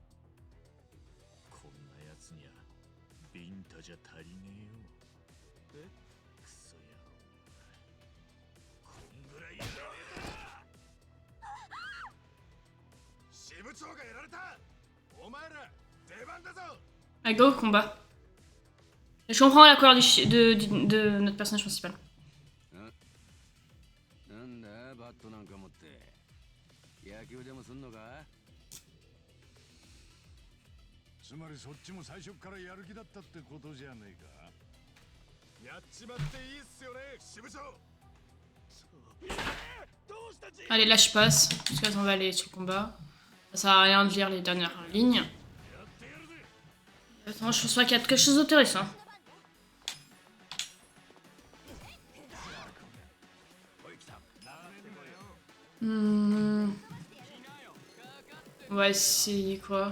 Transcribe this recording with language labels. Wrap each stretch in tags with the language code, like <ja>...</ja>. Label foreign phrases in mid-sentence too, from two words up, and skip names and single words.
<ja>こんなやつにゃビンタじゃ足りねえよ。え、クソ野郎。こんぐらいやられた。支部長がやられた。お前ら出番だぞ。</ja> <fr>Allez, go, combat. Je comprends la couleur de notre personnage principal.</fr> <ja>なんだバットなんか持って野球でもすんのか。つまりそっちも最初からやる気だったってことじゃねえか。やっちまっていいっすよね支部長。</ja> <fr>Allez, là, je passe. Parce que là, on va aller sur le combat. Ça sert à rien de lire les dernières lignes. Attends, je pense pas qu'il y a quelque chose d'intéressant. On va essayer quoi?</fr>